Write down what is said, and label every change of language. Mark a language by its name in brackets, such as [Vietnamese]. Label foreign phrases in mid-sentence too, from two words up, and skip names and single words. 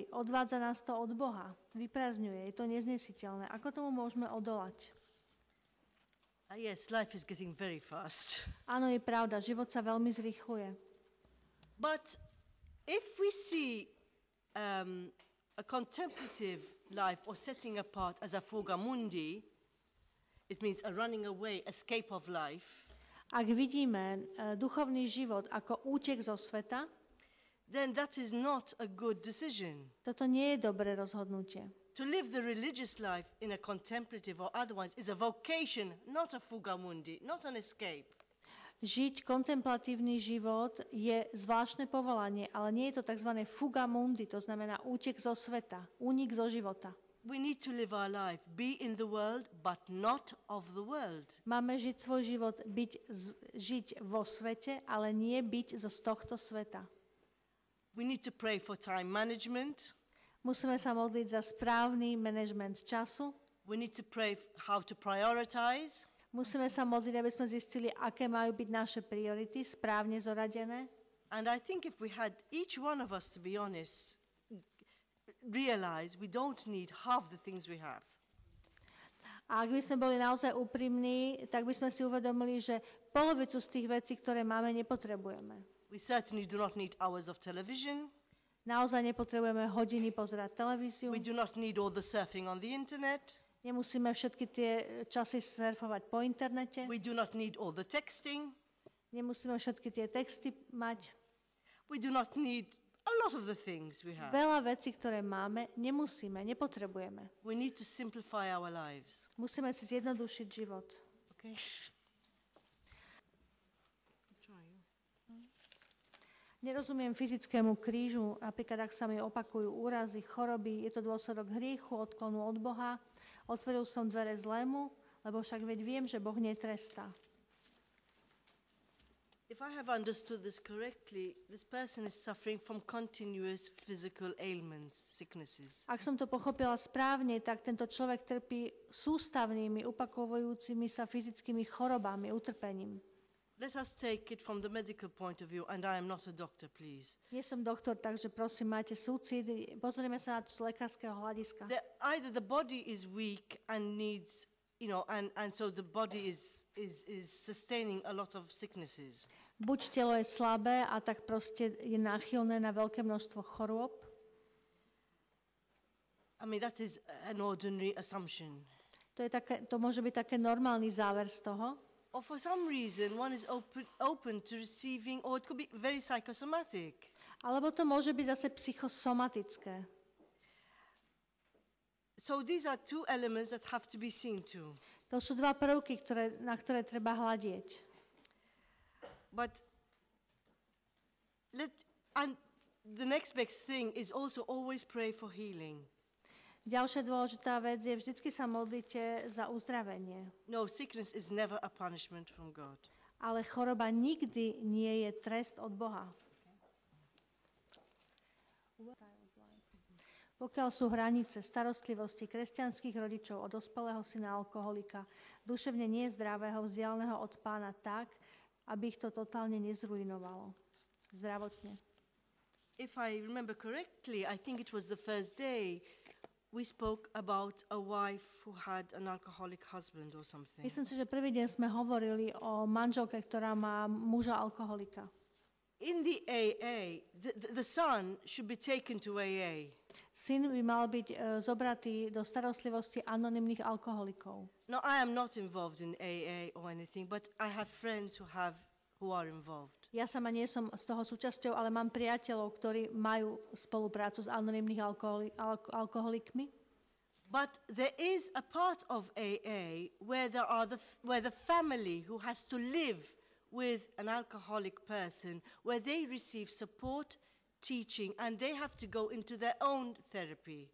[Slovak] Odvádza nás to od Boha. Vyprázdňuje, je to neznesiteľné. Ako tomu môžeme odolať? [English] Yes, life is getting very fast. [Slovak] Áno, je pravda, život sa veľmi zrýchľuje. [English] But if we see a contemplative life or setting apart as a [Latin] fuga mundi, [English] it means a running away, escape of life. [Slovak] Ak vidíme duchovný život ako útek zo sveta, [English] then that is not a good decision. [Slovak] Toto nie je dobré rozhodnutie. [English] To live the religious life in a contemplative or otherwise is a vocation, not a [Latin] fuga mundi, [English] not an escape. [Slovak] Žiť kontemplatívny život je zvláštne povolanie, ale nie je to tzv. [Latin] Fuga mundi, [Slovak] to znamená útek zo sveta, únik zo života. [English] We need to live our life, be in the world, but not of the world. [Slovak] Máme žiť svoj život, žiť vo svete, ale nie byť z tohto sveta. [English] We need to pray for time management. [Slovak] Musíme sa modliť za správny manažment času. [English] We need to pray how to prioritize. [Slovak] Musíme sa modliť, aby sme zistili, aké majú byť naše priority, správne zoradené. [English] And I think if we had each one of us, to be honest, realize we don't need half the things we have. [Slovak] A ak by sme boli naozaj úprimní, tak by sme si uvedomili, že polovicu z tých vecí, ktoré máme, nepotrebujeme. [English] We certainly do not need hours of television. [Slovak] Naozaj nepotrebujeme hodiny pozerať televíziu. [English] We do not need all the surfing on the internet. [Slovak] Nemusíme všetky tie časy surfovať po internete. [English] We do not need all the texting. [Slovak] Nemusíme všetky tie texty mať. [English] We do not need a lot of the things we have. [Slovak] Veľa vecí, ktoré máme, nemusíme, nepotrebujeme. [English] We need to simplify our lives. [Slovak] Musíme si zjednodušiť život. [English] Okay? [Slovak] Nerozumiem fyzickému krížu, napríklad ak sa mi opakujú úrazy, choroby, je to dôsledok hriechu, odklonu od Boha. Otvoril som dvere zlému, lebo však veď viem, že Boh netrestá. [English] If I have understood this correctly, this person is suffering from continuous physical ailments, sicknesses. [Slovak] Ak som to pochopila správne, tak tento človek trpí sústavnými, upakovujúcimi sa fyzickými chorobami, utrpením. [English] Let us take it from the medical point of view, and I am not a doctor, please. [Slovak] Nie som doktor, takže prosím, máte súcit. Pozrieme sa na to z lekárskeho hľadiska. [English] Either the body is weak and needs, and so the body is sustaining a lot of sicknesses. [Slovak] Buď telo je slabé a tak proste je náchylné na veľké množstvo chorôb. [English] I mean, that is an ordinary assumption. [Slovak] To môže byť také normálny záver z toho. [English] Or for some reason, one is open to receiving, or it could be very psychosomatic. [Slovak] Alebo to môže byť zase psychosomatické. [English] So these are two elements that have to be seen to. [Slovak] To sú dva prvky, na ktoré treba hľadieť. [English] But and the next best thing is also always pray for healing. [Slovak] Ďalšia dôležitá vec je, vždycky sa modlite za uzdravenie. [English] No, sickness is never a punishment from God. [Slovak] Ale choroba nikdy nie je trest od Boha. Pokiaľ sú hranice starostlivosti kresťanských rodičov od dospelého syna alkoholika, duševne nezdravého, vzdialeného od Pána tak, aby ich to totálne nezruinovalo. Zdravotne. [English] If I remember correctly, I think it was the first day we spoke about a wife who had an alcoholic husband or something. [Slovak] Myslím si, že prvý deň sme hovorili o manželke, ktorá má muža alkoholika. [English] In the AA, the son should be taken to AA. [Slovak] Syn by mal byť zobratý do starostlivosti anonymných alkoholikov. [English] No, I am not involved in AA or anything, but I have friends who are involved. [Slovak] Ja sama nie som z toho súčasťou, ale mám priateľov, ktorí majú spoluprácu s anonymných alkoholikmi. [English] But there is a part of AA where where the family who has to live with an alcoholic person, where they receive support, teaching, and they have to go into their own therapy.